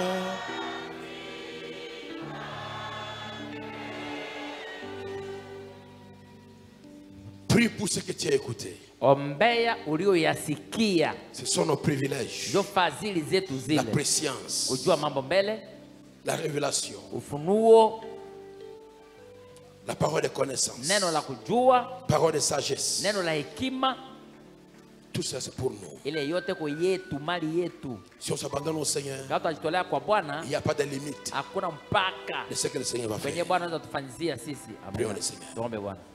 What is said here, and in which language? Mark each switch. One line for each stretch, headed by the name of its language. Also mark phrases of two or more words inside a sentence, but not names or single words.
French: Prie pour ce que tu as écouté.
Swahili: Ombea ulioyasikia.
French: Ce sont nos privilèges.
Swahili: Ndio fadhili zetu zile.
French: La préscience.
Swahili: Kujua mambo mbele.
French: La révélation.
Swahili: Ufunuo.
French: La parole de connaissance.
Swahili: Neno la kujua.
French: Parole de sagesse.
Swahili: Neno la hekima.
French: Tout ça c'est pour nous.
Swahili: Ile yote kwa yetu, mali yetu.
French: Si on s'abandonne au Seigneur, il n'y a pas de limite.
Swahili: Hakuna mpaka.
French: De ce que le Seigneur va faire.
Swahili: Kwenye Bwana anaweza tufanyizia sisi.
French: Prions le Seigneur.
Swahili: Tuombe Bwana.